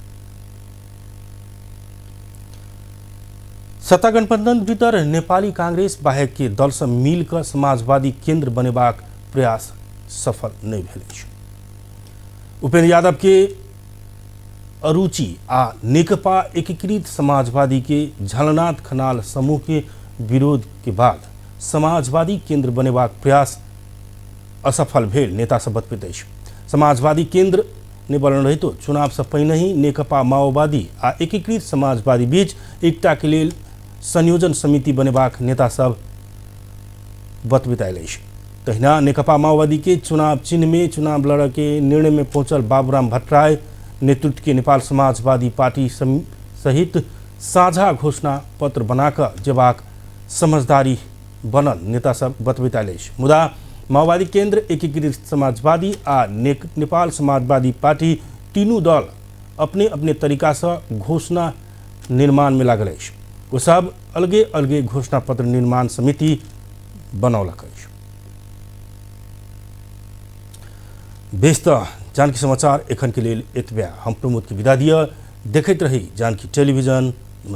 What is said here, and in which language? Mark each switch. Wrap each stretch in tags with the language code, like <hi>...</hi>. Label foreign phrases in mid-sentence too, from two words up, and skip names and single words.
<mai>सत्ता गठबंधन भीतर नेपाली कांग्रेस बाहेक के दल से मिलकर समाजवादी केंद्र बनेबाक प्रयास सफल नहीं भेल अछि। उपेंद्र यादव के अरुचि आ नेकपा एकीकृत समाजवादी के झलनाथ खनाल समूह के विरोध के बाद समाजवादी केंद्र बनेबाक प्रयास असफल भेल नेता सब बतबैत अछि। समाजवादी केंद्र ने बनल रही तो चुनाव से पहिने ही नेकपा माओवादी आ एकीकृत समाजवादी बीच एकता के लिए संयोजन समिति बनेबाक नेता सब बतबैत आयल अछि। तहिना नेकपा माओवादी के चुनाव चिन्ह में चुनाव लड़े के निर्णय में पहुंचल बाबूराम भट्टराय नेतृत्व के नेपाल समाजवादी पार्टी सहित साझा घोषणा पत्र बनाकर जेबाक समझदारी बनल नेता सब बतबैत आयल अछि। मुदा माओवादी केंद्र एकीकृत समाजवादी आ नेपाल समाजवादी पार्टी तीनों दल अपने अपने तरीका से घोषणा निर्माण में लागल अछि। वो सब अलगे अलगे घोषणा पत्र निर्माण समिति बनौलक अछि। बेस्त जानकी समाचार एखन के लिए एतबे। हम प्रमोद के विदा दिया। देखते रही जानकी टेलीविजन।</mai>